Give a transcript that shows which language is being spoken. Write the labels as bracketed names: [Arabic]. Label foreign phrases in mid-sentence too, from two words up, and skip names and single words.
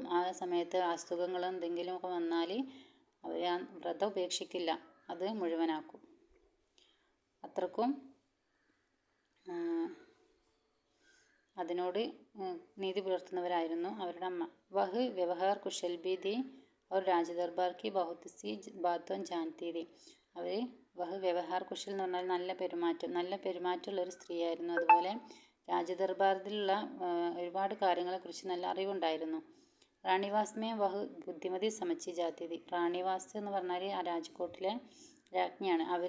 [Malayalam] ആ സമയത്ത് അസുഖങ്ങൾ എന്തെങ്കിലുമൊക്കെ വന്നാൽ അവർ ആ വ്രതം ഉപേക്ഷിക്കില്ല, അത് മുഴുവനാക്കും. അത്രക്കും അതിനോട് നീതി പുലർത്തുന്നവരായിരുന്നു അവരുടെ അമ്മ. [Hindi] वह व्यवहार कुशल भी थी और രാജദർബാർ की बहुत सी बातों जानती थी. [Malayalam] അവർ [Hindi] वह व्यवहार कुशल [Malayalam] എന്ന് പറഞ്ഞാൽ നല്ല പെരുമാറ്റമുള്ളൊരു സ്ത്രീയായിരുന്നു. അതുപോലെ രാജദർബാറിലുള്ള ഒരുപാട് കാര്യങ്ങളെക്കുറിച്ച് നല്ല അറിവുണ്ടായിരുന്നു. [Hindi] रानीवास में वह बुद्धिमती समझी जाती. [Malayalam] റാണിവാസ് എന്ന് പറഞ്ഞാൽ ആ രാജ്കോട്ടിലെ രാജ്ഞിയാണ്.